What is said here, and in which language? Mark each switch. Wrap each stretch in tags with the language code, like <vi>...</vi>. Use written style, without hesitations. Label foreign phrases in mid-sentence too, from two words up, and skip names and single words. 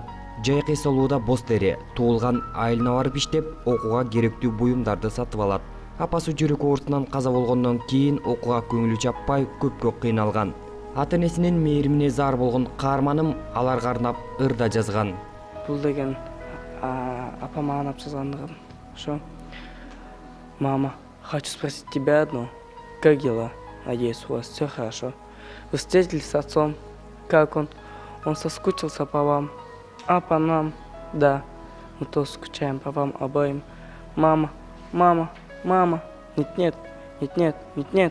<ky>Жайкы эсолууда боз тери, туулган айылына барып иштеп, окууга керектүү буюмдарды сатып алат. Апасы жүрөк оорусунан каза болгондон кийин окууга көңүлү жаппай көпкө кыйналган. Ата-энесинин мээримине зар болгон каарманым аларга арнап ырда жазган. Бул деген апама арнап жазгандыгым. Ошо:</ky> <ru>Мама, хочу спросить тебя одно. Как дела? Надеюсь, у вас все хорошо. Вы встретились с отцом? Как он? Он соскучился по вам? А по нам? Да, мы тоже скучаем по вам обоим. Мама, мама, мама. Нет, нет, нет, нет, нет, нет.</ru>